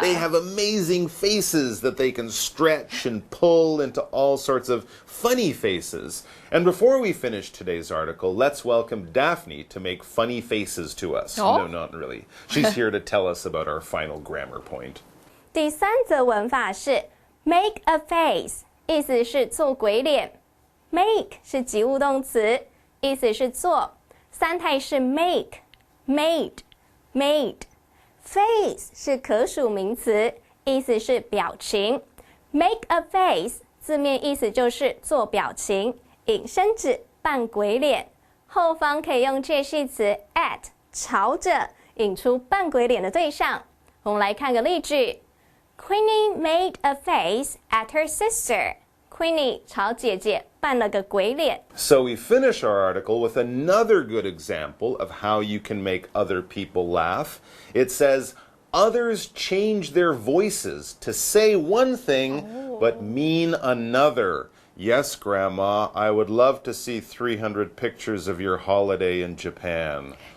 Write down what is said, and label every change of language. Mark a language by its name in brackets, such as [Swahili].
[English] they have amazing faces that they can stretch and pull into all sorts of funny faces. And before we finish today's article, let's welcome Daphne to make funny faces to us. Oh? No, not really. She's here to tell us about our final grammar point. [Chinese] 第三则文法是 make a face， 意思是做鬼脸。 make 是及物动词，意思是做。三态是 make、made、made。face 是可数名词，意思是表情。 make a face 字面意思就是做表情，引申指扮鬼脸。后方可以用介系词 at 朝着引出扮鬼脸的对象。我们来看个例句。 [English] Queenie made a face at her sister. [Chinese] Queenie 朝姐姐扮了个鬼脸。 [English] So we finish our article with another good example of how you can make other people laugh. It says, others change their voices to say one thing but mean another. Yes, Grandma, I would love to see 300 pictures of your holiday in Japan.